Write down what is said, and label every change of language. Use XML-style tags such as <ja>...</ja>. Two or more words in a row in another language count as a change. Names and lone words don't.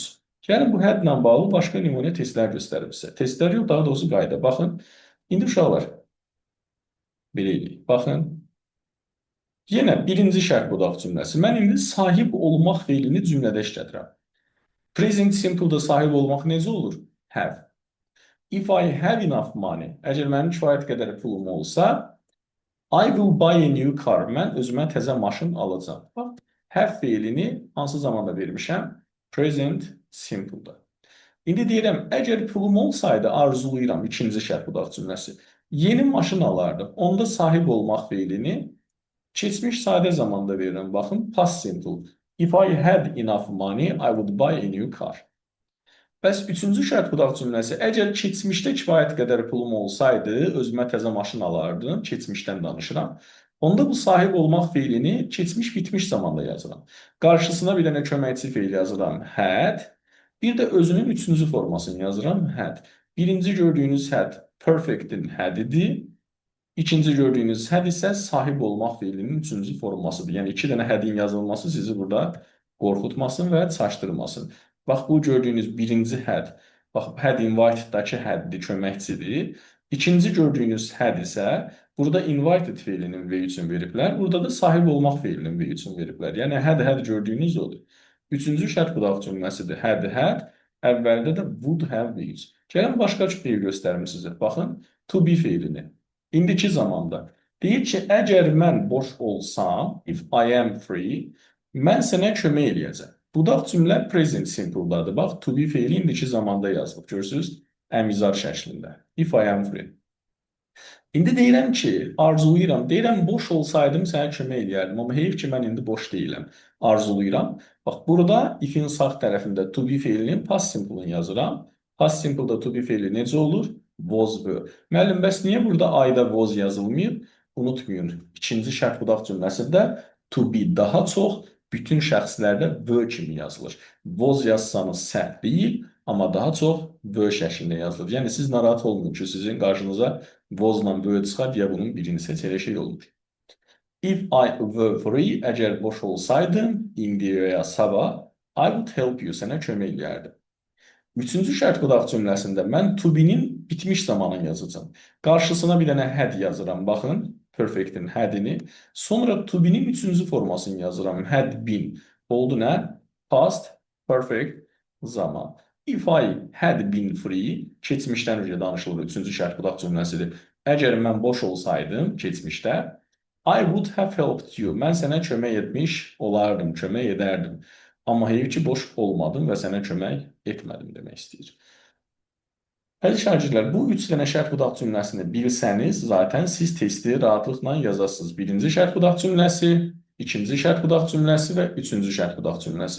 <az>Gəlin bu hədlə bağlı başqa nümunə testlər göstərim sizə. Testlər yox, daha doğrusu qayda. Baxın, indi uşaqlar, belə eləyik. Baxın, yenə birinci şərt budaq cümləsi. Mən indi sahib olmaq feilini cümlədə işlədirəm.</az> <en>Present simple-</en> <az>da sahib olmaq necə olur?</az> <en>Have. If I have enough money,</en> <az>əgər mənim kifayət qədər pulum olsa,</az> <en>I will buy a new car.</en> <az>Mən özümə təzə maşın alacağam. Bax, have feilini hansı zamanda vermişəm?</az> <en>Present simple-da.</en> <az>İndi deyirəm, əgər pulum olsaydı, arzulayıram, ikinci şərt budaq cümləsi. Yeni maşın alardım. Onda sahib olmaq feilini keçmiş sadə zamanda verirəm. Baxın,</az> <en>past simple. If I had enough money, I would buy a new car.</en> <az>Bəs üçüncü şərt budaq cümləsi, əgər keçmişdə kifayət qədər pulum olsaydı, özümə təzə maşın alardım, keçmişdən danışıram. Onda bu sahib olmaq feilini keçmiş bitmiş zamanda yazıram. Qarşısına bir dənə köməkçi feil yazıram, had. Bir də özünün üçüncü formasını yazıram, had. Birinci gördüyünüz had perfect-in had-idir. İkinci gördüyünüz had isə sahib olmaq feilinin üçüncü formasıdır. Yəni, iki dənə had-in yazılması sizi burada qorxutmasın və çaşdırmasın. Bax, bu gördüyünüz birinci had, bax,</az> <en>had invited-</en> <az>dakı had-dir, köməkçidir. İkinci gördüyünüz had isə burada invited feilinin V3-ün veriblər. Burada da sahib olmaq feilinin V3-ün veriblər. Yəni, had gördüyünüz odur. Üçüncü şərt budaq cümləsidir. Had, əvvəldə də</az> <en>would have V3.</en> <az>Gəlin, başqa feil göstərim sizə. Baxın,</az> <en>to be</en> <az>feilini. İndiki zamanda. Deyir ki, əgər mən boş olsam,</az> <en>if I am free,</en> <az>mən sənə kömək eləyəcəm. Budaq cümlə</az> <en>present simple-</en> <az>dadır. Bax,</az> <en>to be</en> <az>feili indiki zamanda yazılıb. Görürsünüz, əmizar şəklində.</az> <en>If I am free.</en> <az>İndi deyirəm ki, arzulayıram. Deyirəm, boş olsaydım sənə kömək eləyərdim. Amma heyif ki, mən indi boş deyiləm. Arzulayıram. Bax, burada if-in sağ tərəfində</az> <en>to be</en> <az>feilinin</az> <en>past simple-</en> <az>ını yazıram.</az> <en>Past simple-</en> <az>da</az> <en>to be</en> <az>feili necə olur?</az> <en>Was were.</en> <az>Müəllim, bəs niyə burada ayda was yazılmayıb? Unutmayın, ikinci şərt budaq cümləsində</az> <en>to be</en> <az>daha çox bütün şəxslərdə were kimi yazılır. Was yazsanız səhv deyil, amma daha çox were şəklində yazılır. Yəni, siz narahat olmayın ki, sizin qarşınıza was-la were çıxar, deyə bunun birini seçələ şey olur.</az> <en>If I were free,</en> <az>əgər boş olsaydım, indi və ya sabah,</az> <en>I would help you,</en> <az>sənə kömək eləyərdim. Üçüncü şərt budaq cümləsində mən</az> <en>to be-</en> <az>nin bitmiş zamanını yazacağım. Qarşısına bir dənə had yazıram. Baxın, perfect-in had-ini. Sonra</az> <en>to be-</en> <az>nin üçüncü formasını yazıram.</az> <en>Had been.</en> <az>Oldu nə?</az> <en>Past perfect</en> <az>zaman.</az> <en>If I had been free,</en> <az>keçmişdən öncə danışılır. Üçüncü şərt budaq cümləsidir. Əgər mən boş olsaydım keçmişdə,</az> <en>I would have helped you.</en> <az>Mən sənə kömək etmiş olardım, kömək edərdim. Amma heyif ki, boş olmadım və sənə kömək etmədim demək istəyir. Əziz şagirdlər, bu üç dənə şərt budaq cümləsini bilsəniz, zaten siz testi rahatlıqla yazasınız. Birinci şərt budaq cümləsi, ikinci şərt budaq cümləsi və üçüncü şərt budaq cümləsi.</az>